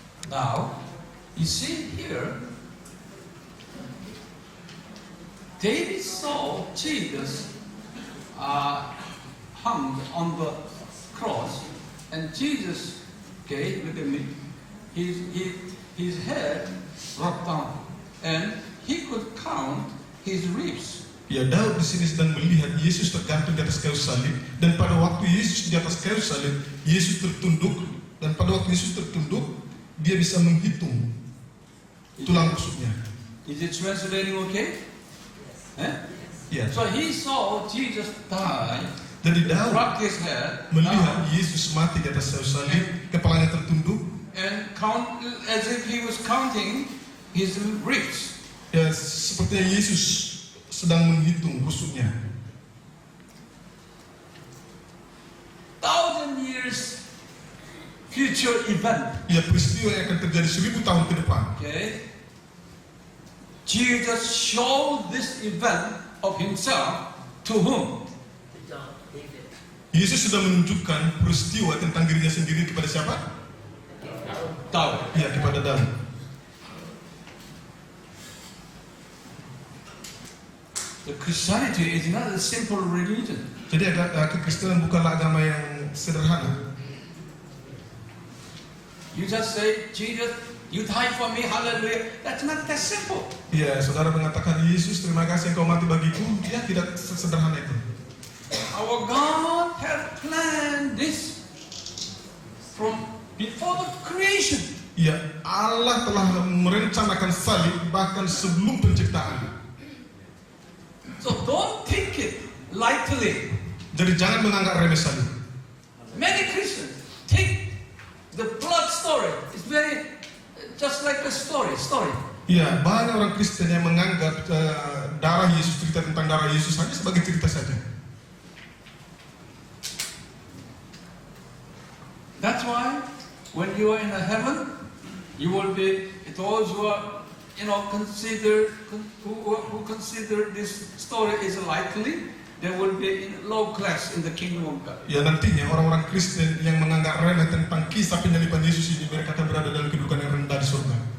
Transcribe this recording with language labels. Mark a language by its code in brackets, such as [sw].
[en] Now, you see here, David saw Jesus hung on the cross, and Jesus, okay, look at me, his head dropped down, and he could count his ribs. [id] Ya, Daud di sini sedang melihat Yesus tergantung di atas kayu salib, dan pada waktu Yesus di atas kayu salib, Yesus tertunduk, dan pada waktu Yesus tertunduk, dia bisa menghitung tulang rusuknya. [en] Is it translating okay? Eh? [id] Ya, [en] So he saw Jesus die, [id] jadi Daud [en] crack his head, [id] melihat Yesus mati di atas kayu salib, kepalanya tertunduk, [en] and count as if he was counting his ribs. [id] ya sepertinya Yesus sedang menghitung rusuknya. [en] 1,000 years future event. [id] Ya, peristiwa yang akan terjadi 1000 tahun ke depan. [en] Okay. Jesus showed this event of himself to whom? David. [id] Yesus sudah menunjukkan peristiwa tentang dirinya sendiri kepada siapa? Daud. Ya, kepada Daud. [en] The Christianity is not a simple religion. [id] Jadi kekristenan bukanlah agama yang sederhana. [en] You just say, Jesus, you died for me, hallelujah. That's not that simple. [id] Ya, saudara mengatakan Yesus, terima kasih engkau mati bagiku. Ya, tidak sederhana itu. [en] Our God had planned this from before the creation. [id] Ya, Allah telah merencanakan salib bahkan sebelum penciptaan. [en] So don't take it lightly. [id] Jadi jangan menganggap remeh salib. [en] Many Christians take the blood story. It's very just like a story. [id] Ya, banyak orang Kristen yang menganggap darah Yesus, cerita tentang darah Yesus hanya sebagai cerita saja. [en] That's why when you are in the heaven, you will be those who are, who consider this story is lightly. They will be in low class in the kingdom of God. [id] Ya, nantinya orang-orang Kristen yang menganggap remeh tentang kisah penyaliban Yesus ini, mereka akan berada dalam kedudukan yang rendah di surga.